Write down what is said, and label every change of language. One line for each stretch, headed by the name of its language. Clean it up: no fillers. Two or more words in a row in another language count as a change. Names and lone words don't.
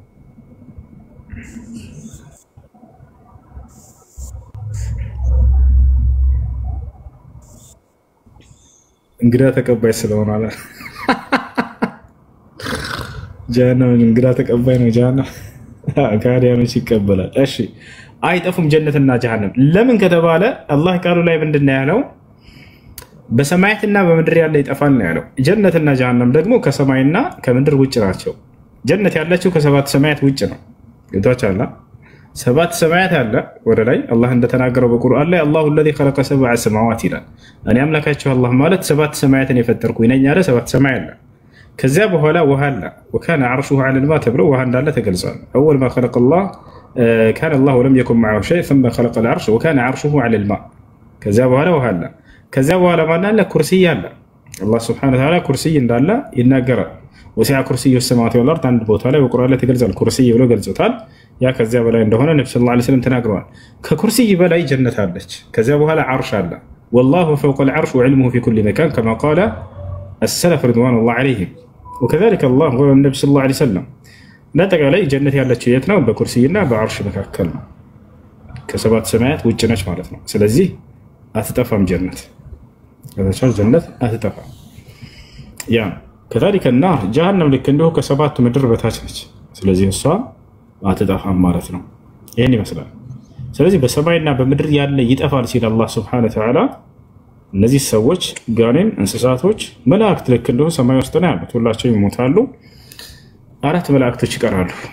Amharic: እንግዳ ተቀባይ ስለሆነ አለ። ጀሃነም እንግዳ ተቀባይ ነው። ጀሃነም ከሃዲያኖች ይቀበላል። እሺ አይጠፉም ጀነትና ጀሃነም። ለምን ከተባለ አላህ ቃሉ ላይ ምንድነው ያለው? በሰማያትና በምድር ያለ ይጠፋል ነው ያለው። ጀነትና ጀሃነም ደግሞ ከሰማይና ከምድር ውጭ ናቸው። ጀነት ያለችው ከሰባት ሰማያት ውጭ ነው። ገብቷችኋል? ሰባት ሰማያት አለ ወደ ላይ አላህ እንደተናገረው በቁርአን ላይ አላሁ
Arabic: الذي خلق سبع سماوات
Amharic: ይላል። እኔ አምላካችሁ አላህ ማለት ሰባት ሰማያትን የፈጠርኩኝ ነኝ አለ። ሰባት ሰማይ አለ። ከዚያ በኋላ ውሃ አለ።
Arabic: وكان عرشه على الماء
Amharic: ተብሎ ውሃ እንዳለ ተገልጿል።
Arabic: اول ما خلق الله كان الله ولم يكن معه شيء ثم خلق العرش وكان عرشه على الماء
Amharic: ከዚያ በኋላ ውሃ አለ። ከዚያ በኋላ ማን አለ? ኩርሲይ አለ። አላህ
Arabic: سبحانه وتعالى
Amharic: ኩርሲይ እንዳለ ይናገራል።
Arabic: وسع كرسيه السماوات والأرض
Amharic: አንድ ቦታ ላይ በቁርአን ላይ ተገልጿል። ኩርሲይ ብሎ ገልጾታል። ያ ከዚያ በላይ እንደሆነ ነብዩ
Arabic: صلى الله عليه وسلم
Amharic: ተናግረዋል። ከኩርሲይ በላይ ጀነት አለች። ከዚያ በኋላ ዓርሽ አለ።
Arabic: والله فوق العرش وعلمه في كل مكان كما قال السلف رضوان الله عليهم وكذلك الله قال النبي صلى الله عليه وسلم
Amharic: ለጠቃላይ ጀነት ያለችው የት ነው? በኩርሲይና በዓርሽ መካከል ነው። ከሰባት ሰማያት ውጭ ነች ማለት ነው። ስለዚህ አትጠፋም ጀነት። ጀነት አትጠፋም። ያ
Arabic: كذلك النار جهنم
Amharic: ልክ እንደው ከሰባት ምድር በታች ነች። ስለዚህ እሷ አትጠፋም ማለት ነው። ይሄን ይመስላል። ስለዚህ በሰማይና በምድር ያለ ይጠፋል ሲል አላህ
Arabic: سبحانه وتعالى
Amharic: እነዚህ ሰዎች ጋኔን፣ እንስሳቶች፣ መላእክት ልክ እንደው ሰማይ ውስጥ ነው ያሉት። ሁላቸው ይሞታሉ። አራት መላእክቶች ይቀራሉ።